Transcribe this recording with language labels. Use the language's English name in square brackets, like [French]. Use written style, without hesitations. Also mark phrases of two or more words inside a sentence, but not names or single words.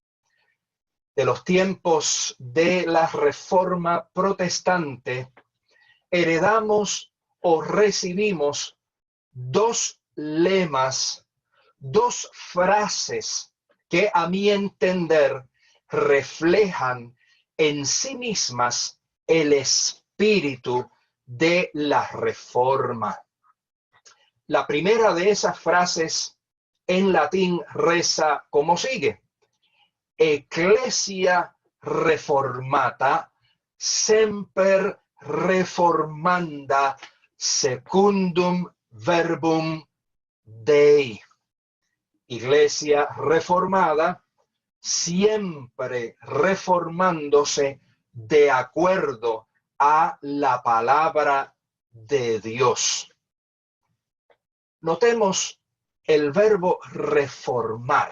[Spanish] De los tiempos de la Reforma protestante, heredamos o recibimos dos lemas, dos frases que a mi entender reflejan en sí mismas el espíritu de la Reforma. La primera de esas frases en latín reza como sigue: [Latin] Ecclesia reformata semper reformanda secundum verbum Dei. [Spanish] Iglesia reformada, siempre reformándose de acuerdo a la palabra de Dios. Notemos el verbo reformar.